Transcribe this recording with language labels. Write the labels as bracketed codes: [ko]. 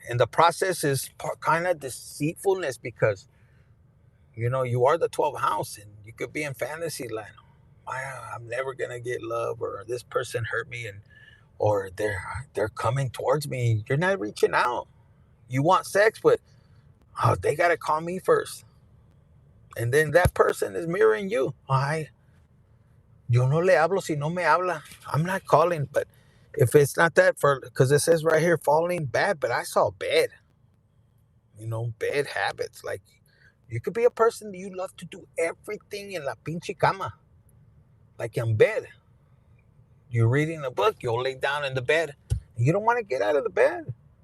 [en] And the process is kind of deceitfulness because, you know, you are the 12th house and you could be in fantasy land. I'm never going to get love, or this person hurt me, or they're coming towards me. You're not reaching out. You want sex, but they got to call me first. And then that person is mirroring you. [es] Yo no le hablo si no me habla. [en] I'm not calling, but if it's not that, because it says right here, falling bad, but I saw bad. You know, bad habits. Like, you could be a person that you love to do everything in [es] la pinche cama. [en] Like in bed. You're reading a book, you'll lay down in the bed. You don't want to get out of the bed.